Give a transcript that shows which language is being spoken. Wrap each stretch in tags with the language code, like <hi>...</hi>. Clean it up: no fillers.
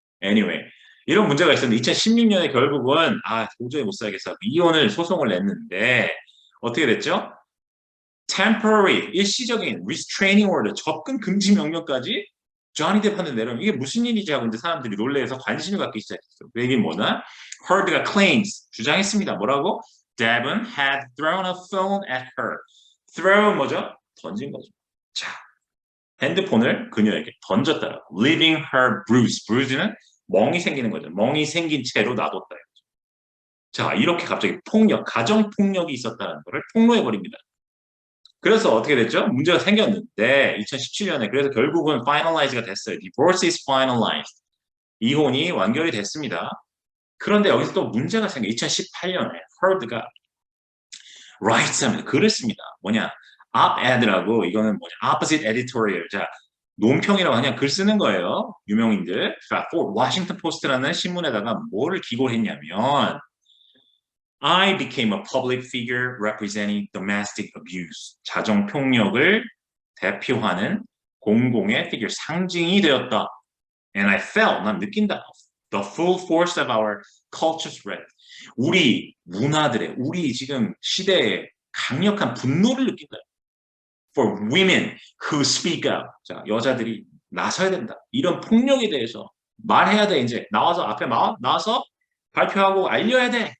<ko>Anyway, 이런 문제가 있었는데 2016년에 결국은 도저히 못 살겠어 이혼을 소송을 냈는데 어떻게 됐죠? Temporary 일시적인 restraining order 접근 금지 명령까지 조니 뎁한테 내려면 이게 무슨 일이지 하고 이제 사람들이 놀래서 관심을 갖기 시작했어요. 그 얘기는 뭐냐? Heard가 claims 주장했습니다. 뭐라고?</ko> <en>Devon had thrown a phone at her.</en> <ko>throw 뭐죠? 던진 거죠. 자, 핸드폰을 그녀에게 던졌다라고.</ko> <en>Leaving her bruised.</en> <ko>bruise는 멍이 생기는 거죠. 멍이 생긴 채로 놔뒀다. 자, 이렇게 갑자기 폭력, 가정 폭력이 있었다는 것을 폭로해 버립니다. 그래서 어떻게 됐죠? 문제가 생겼는데 2017년에 그래서 결국은 finalize가 됐어요.</ko> <en>Divorce is finalized.</en> <ko>이혼이 완결이 됐습니다. 그런데 여기서 또 문제가 생겨. 2018년에 Heard가 writes합니다. 글을 씁니다. 뭐냐? op-ed라고 이거는 뭐냐?</ko> <en>opposite editorial.</en> <ko>자, 논평이라고 그냥 글 쓰는 거예요. 유명인들.</ko> <en>for Washington Post라는</en> <ko>신문에다가 뭐를 기고를 했냐면</ko> <en>I became a public figure representing domestic abuse.</en> <ko>가정폭력을 대표하는 공공의 figure, 상징이 되었다.</ko> <en>And I felt,</en> <ko>난 느낀다.</ko> <en>The full force of our culture's threat.</en> <ko>우리 문화들의, 우리 지금 시대의 강력한 분노를 느낀다.</ko> <en>For women who speak out.</en> <ko>자, 여자들이 나서야 된다. 이런 폭력에 대해서 말해야 돼. 이제 나와서 앞에 나와서 발표하고 알려야 돼.</ko>